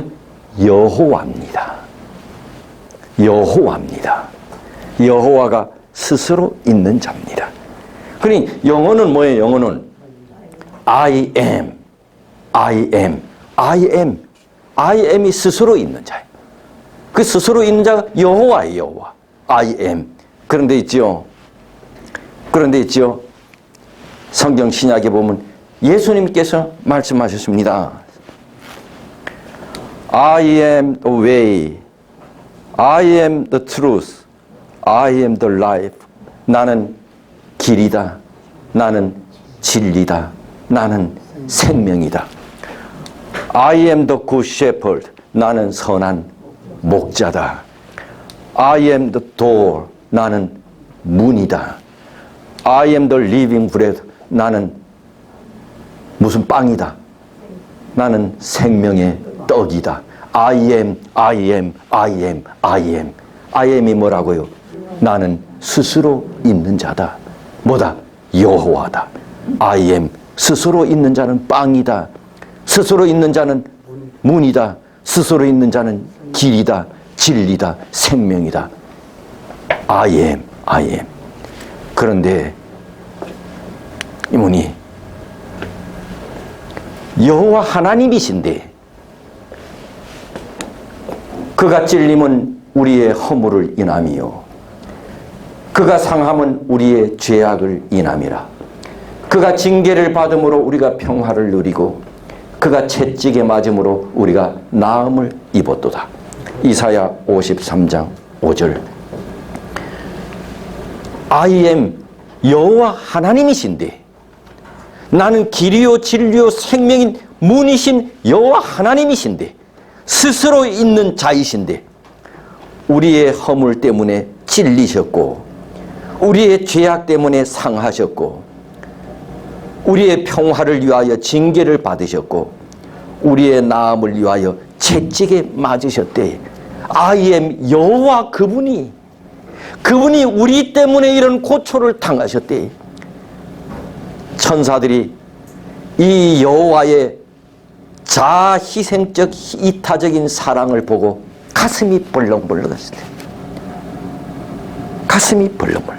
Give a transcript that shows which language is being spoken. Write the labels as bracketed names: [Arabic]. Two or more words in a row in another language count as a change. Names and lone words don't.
[Korean] 여호와입니다. 여호와입니다. 여호와가 스스로 있는 자입니다. 그러니 영어는 뭐예요? 영어는 [English] I am, I am, I am, I am [Korean] 이 스스로 있는 자예요. 그 스스로 있는 자가 여호와예요. 여호와. [English] I am. [Korean] 그런데 있죠. 성경 신약에 보면 예수님께서 말씀하셨습니다. [English] I am the way, I am the truth, I am the life. [Korean] 나는 길이다. 나는 진리다. 나는 생명이다. [English] I am the good shepherd. [Korean] 나는 선한 목자다. [English] I am the door. [Korean] 나는 문이다. [English] I am the living bread. [Korean] 나는 무슨 빵이다. 나는 생명의 떡이다. [English] I am, I am, I am, I am. I am [Korean] 이 뭐라고요? 나는 스스로 있는 자다. 뭐다? 여호와다. [English] I am. [Korean] 스스로 있는 자는 빵이다. 스스로 있는 자는 문이다. 스스로 있는 자는 길이다. 진리다. 생명이다. [English] I am, I am. [Korean] 그런데 이분이 여호와 하나님이신데 그가 찔림은 우리의 허물을 인함이요 그가 상함은 우리의 죄악을 인함이라. 그가 징계를 받음으로 우리가 평화를 누리고 그가 채찍에 맞음으로 우리가 나음을 입었도다. 이사야 53장 5절. [English] I am [Korean] 여호와 하나님이신데 나는 길이요 진리요 생명인 문이신 여호와 하나님이신데 스스로 있는 자이신데 우리의 허물 때문에 찔리셨고 우리의 죄악 때문에 상하셨고 우리의 평화를 위하여 징계를 받으셨고 우리의 나음을 위하여 채찍에 맞으셨대. [English] I am [Korean] 여호와 그분이 우리 때문에 이런 고초를 당하셨대. 천사들이 이 여호와의 자희생적 이타적인 사랑을 보고 가슴이 벌렁벌렁했을 때 가슴이 벌렁벌렁.